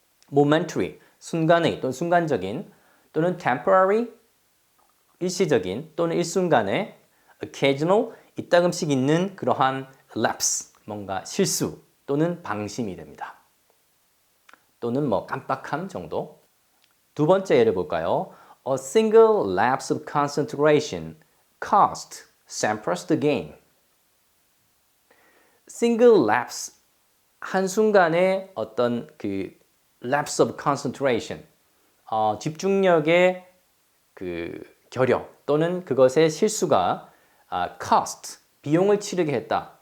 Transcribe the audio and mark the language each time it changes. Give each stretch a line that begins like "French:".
Korean: momentary, 순간의 또는 순간적인 또는 temporary, 일시적인 또는 일순간의 occasional, 이따금씩 있는 그러한 lapse, 뭔가 실수 또는 방심이 됩니다. 또는 뭐 깜빡함 정도. 두 번째 예를 볼까요?
English: A single lapse of concentration cost Sampras the game.
Korean: single lapse, 한순간의 어떤 그
English: lapse of concentration,
Korean: 집중력의 그 결여 또는 그것의 실수가 cost, 비용을 치르게 했다.